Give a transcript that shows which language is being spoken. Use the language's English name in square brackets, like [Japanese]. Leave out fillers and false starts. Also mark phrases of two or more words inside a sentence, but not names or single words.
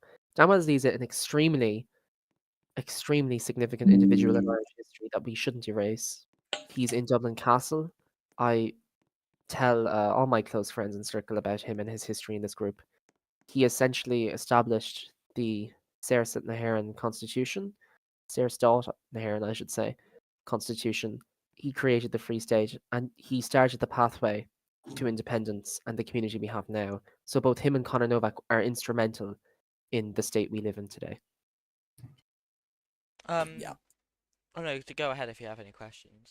[English] Dan Wellesley is an extremely significant individual in Irish history that we shouldn't erase. He's in Dublin Castle. I tell all my close friends and circle about him and his history in this group. He essentially established the Saoirse na hÉireann Constitution, Saoirse na hÉireann, I should say, Constitution. He created the Free State and he started the pathway to independence and the community we have now. So both him and Conor Novak are instrumental in the state we live in today. Yeah. Oh no, to go ahead if you have any questions.